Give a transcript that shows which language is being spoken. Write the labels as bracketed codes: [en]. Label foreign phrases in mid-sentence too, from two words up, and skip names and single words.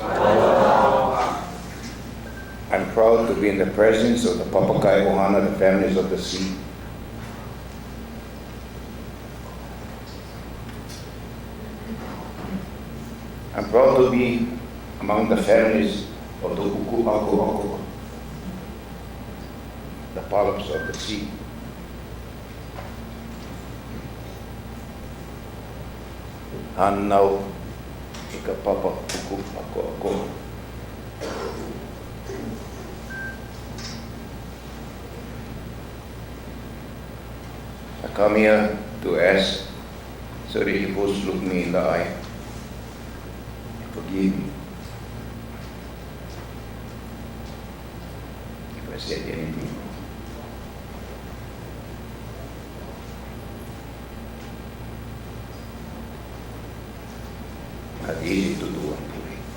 [en] I'm proud to be in the presence of the Papakai Ohana, the families of the sea. I'm proud to be among the families of the Uku Aku Aku, the polyps of the sea. [haw] Hanau ika papa Uku Aku Aku. [en] I come here to ask so that you both look me in the eye. Forgive me if I said anything wrong. Not easy to do one today.